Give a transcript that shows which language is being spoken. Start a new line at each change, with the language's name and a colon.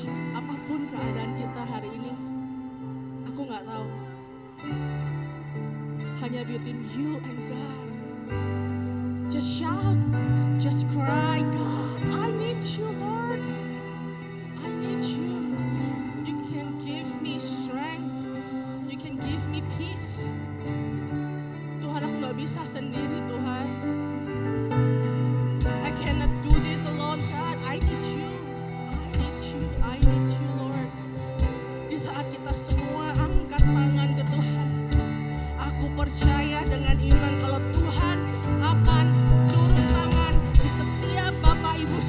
Indonesian: Apapun keadaan kita hari ini, aku nggak tahu. Hanya
English: between you and God. Just shout, just cry, God, I need you, Lord. I need you. You can give me strength. You can give me peace.
Indonesian: Tuhan, aku nggak bisa sendiri, Tuhan.
English: I cannot do this alone, God. I need you. I need you. I need you, Lord.
Indonesian: Di saat kita semua angkat tangan ke Tuhan, aku percaya dengan iman kalau Tuhan akan turun tangan di setiap Bapak